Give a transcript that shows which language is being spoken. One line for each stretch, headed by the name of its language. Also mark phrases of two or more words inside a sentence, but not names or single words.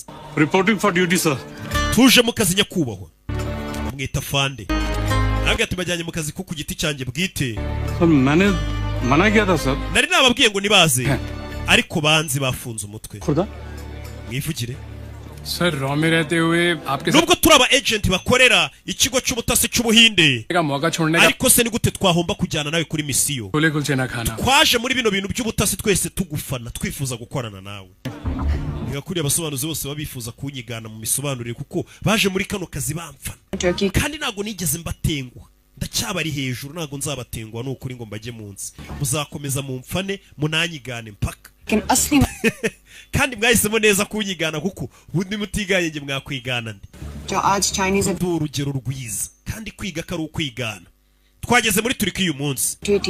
English: reporting for duty sir
Kinyarwanda: tuje mu kazi nyakubahwa mwita fande nabwo tubajyanye mu kazi ko ku giti cyanjye bwite
Hindi: सर मैंने मना किया था सर
Kinyarwanda: nari nababwiye ngo nibaze ariko banzi bafunze umutwe
Hindi: खुदा
Kinyarwanda: mwivugire
Hindi: सर रॉ में रहते हुए आपके
Kinyarwanda: nubwo turi aba agent bakorera ikigo cy'ubutasi cy'ubuhinde
Hindi: का मौका छोड़ने का
Kinyarwanda: ariko se ni gute twahomba kujyana nawe kuri misiyo
Hindi: छोले कुलचे ना खाना
Kinyarwanda: twaje muri bino bintu by'ubutasi twese tugufana twifuza gukorana nawe bigakuriye abasobanuzi bose babifuza kunyigana mu misobanurire kuko baje muri kano kazi bamfana kandi ntago nigeze mbatengwa ndacyabari hejuru ntago nzabatengwa n'ukuri ngo mbajye munsi muzakomeza mumfane munanyigane mpaka kandi mwahisemo neza kunyigana kuko ubundi mutiganye nge mwakwigana ndi urugero rwiza kandi kwiga kari ukwigana twageze muri Turkiya uyu munsi